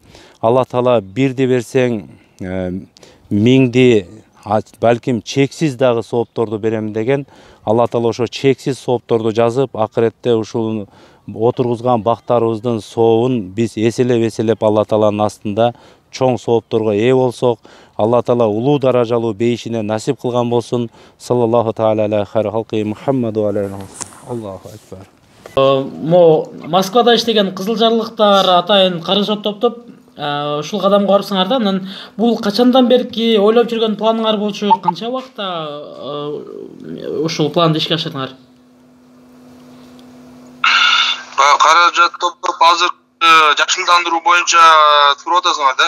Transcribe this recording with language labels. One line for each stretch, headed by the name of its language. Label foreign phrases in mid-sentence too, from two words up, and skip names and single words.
Kyrgyz: Алла Таала бирди берсең миңди, балким чексиз дагы соопторду берем деген. Алла Таала ошо чексиз соопторду жазып, акыретте ушул отургузган бактарыбыздын сообун биз эселеп Алла Тааланын астында чоң соопторго ээ болсок, Алла Таала улуу даражалуу бейишине насип кылган болсун.
Arabic: صلى الله تعالى على خير خلقه محمد عليه. الله أكبر.
Kyrgyz: Москвада иштеген кызылжарлыктар атайын каражат топтоп ушул кадамга барыпсыңар да. Анан бул качандан берки ойлоп жүргөн планыңар болчу? Канча убакытта ушул планды ишке ашырдыңар? Каражат топтоп азыр жашылдандыруу боюнча туруп атасыңар да?